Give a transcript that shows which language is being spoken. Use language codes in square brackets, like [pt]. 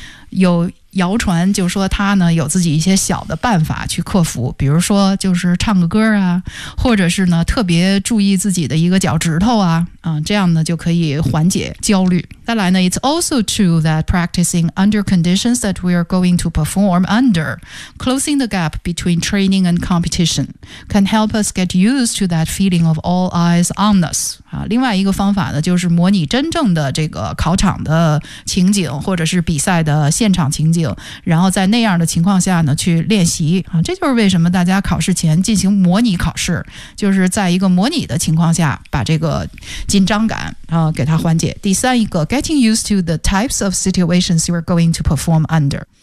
[zh] 有谣传就说他呢有自己一些小的办法去克服比如说就是唱个歌啊或者是呢特别注意自己的一个脚趾头啊、这样呢就可以缓解焦虑再来呢 [en] ，It's also true that practicing under conditions that we are going to perform under, closing the gap between training and competition, can help us get used to that feeling of all eyes on us. [zh] 啊，另外一个方法呢，就是模拟真正的这个考场的情景，或者是比赛的现场情景，然后在那样的情况下呢去练习。啊，这就是为什么大家考试前进行模拟考试，就是在一个模拟的情况下把这个紧张感啊给它缓解。第三一个。 [en] Getting used to the types of situations you are going to perform under.